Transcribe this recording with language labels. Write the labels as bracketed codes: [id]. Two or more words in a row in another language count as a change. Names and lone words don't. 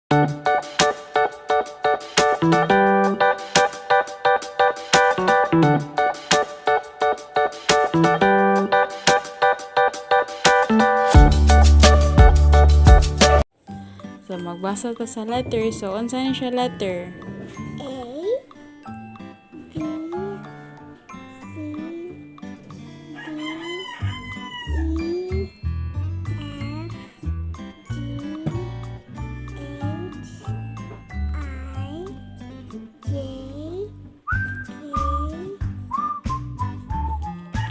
[ceb] So, magbasa ta sa letter. So, unsa ni siya letter? [en] A, B, C, D, E, F, G, H, I, J, K,